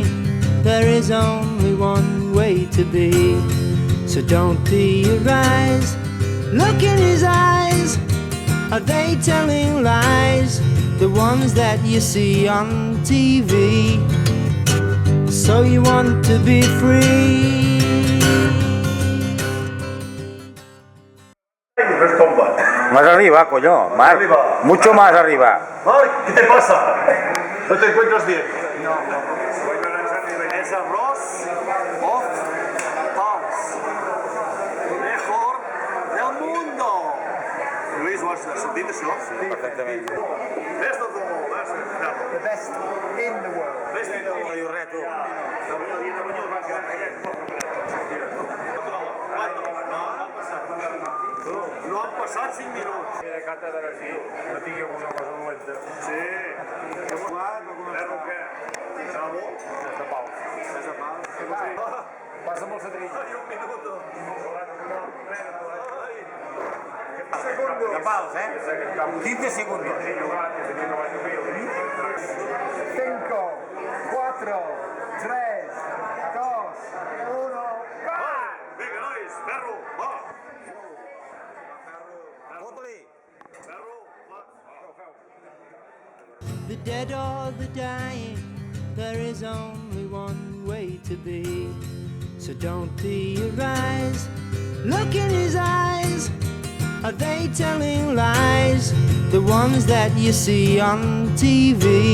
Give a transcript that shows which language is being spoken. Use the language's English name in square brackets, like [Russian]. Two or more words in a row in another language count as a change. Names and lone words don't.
[English] There is only one way to be, so don't be arise, look in his eyes, are they telling lies, the ones that you see on TV? So you want to be free. [Spanish] Más arriba, coño. Más, Arriba. mucho más arriba. Ay, ¿qué te pasa? ¿No te encuentras bien? No. Es arroz of Pels. Mejor del mundo. [Catalan] Luis, ho has sentit això? Sí, perfectament. [English] Best of the world. The best in the world. Best in the world. [Catalan] No diu res, tu. No han passat 5 minuts. De càtedra, sí. No tingui alguna cosa dolenta. Sí. Hem jugat alguna cosa. Però què? Sabó? És de Pals. És de Pals? Passa'm el setrill. Ai, [Spanish] un minuto. [Catalan] De Pals, eh? [Spanish] 15 segundos. 5, 4, 3, 2, 1. [Catalan] Vinga, nois, ferro, va. [English] The dead or the dying, there is only one way to be, so don't be arise, look in his eyes, are they telling lies, the ones that you see on TV?